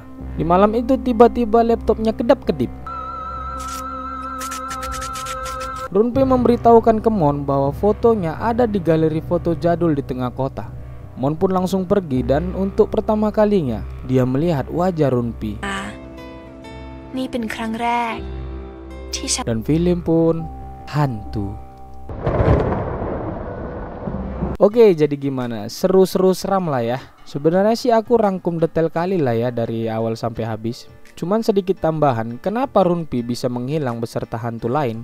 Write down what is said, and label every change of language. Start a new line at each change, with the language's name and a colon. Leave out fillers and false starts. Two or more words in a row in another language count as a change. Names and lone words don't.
Indonesian: Di malam itu tiba-tiba laptopnya kedap-kedip. Runpi memberitahukan ke Mon bahwa fotonya ada di galeri foto jadul di tengah kota. Mon pun langsung pergi dan untuk pertama kalinya dia melihat wajah Runpi.
Thai: นี่เป็นครั้งแรกที่ฉัน
Indonesian: Dan film pun hantu. Oke, jadi gimana? Seru-seru seram lah ya. Sebenarnya sih aku rangkum detail kali lah ya dari awal sampai habis. Cuman sedikit tambahan, kenapa Runpi bisa menghilang beserta hantu lain?